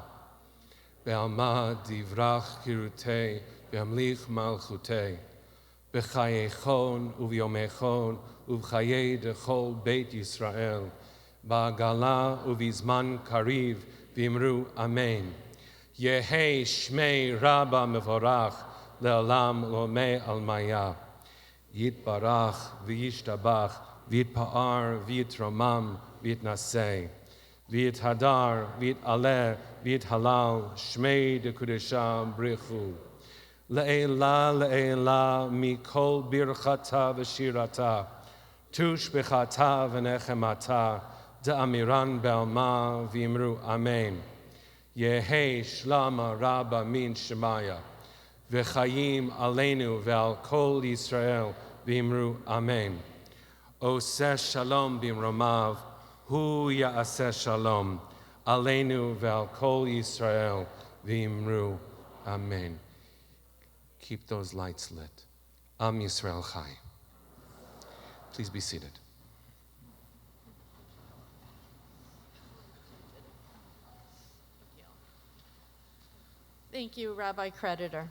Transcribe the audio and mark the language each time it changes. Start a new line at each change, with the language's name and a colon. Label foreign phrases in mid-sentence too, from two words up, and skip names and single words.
Aramaic: בעלמא די ברא כרעותיה, וימליך מלכותיה. בחייכון וביומיכון ובחיי דכל בית ישראל. בעגלא ובזמן קריב ואמרו אמן. יהא שמיה רבא מברך לעלם לעלמי עלמיא. יתברך וישתבח ויתפאר ויתרומם ויתנשא. ויתהדר ויתעלה ויתהלל שמיה דקודשא בריך הוא. לעלא לעלא מכל ברכתא ושירתא. תשבחתא ונחמתא. דאמירן בעלמא ואמרו אמן. יהא שלמא רבא מן שמיא. וחיים עלינו ועל כל ישראל ואמרו אמן.
Hebrew: עושה שלום במרומיו, הוא יעשה שלום. עלינו ועל כל ישראל ואמרו אמן.
English: Keep those lights lit.
Hebrew: עם ישראל חי.
English: Please be seated. Thank you, Rabbi Creditor.